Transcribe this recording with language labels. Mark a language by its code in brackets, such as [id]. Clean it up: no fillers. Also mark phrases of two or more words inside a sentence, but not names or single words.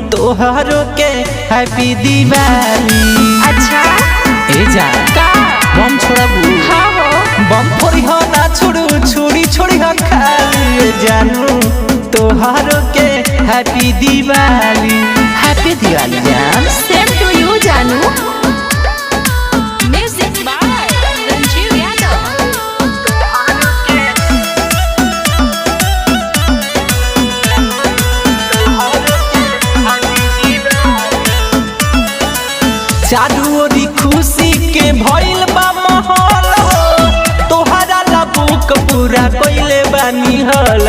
[bho] तोहरो के हैप्पी दिवाली। अच्छा ए जा का बम छोड़बू? हाँ हो बम फोड़ी हो ना छोड़ू छुरी छोड़ी हो खाली जानू तोहरो के हैप्पी दिवाली। हैप्पी दिवाली जान। [en] same to you [bho] जानू। [en] music by [bho] रंजीव यादव। चारू ओरी खुशी के भइल बा माहौल हो, तोहरा ला बुक पूरा कइले बानी हल।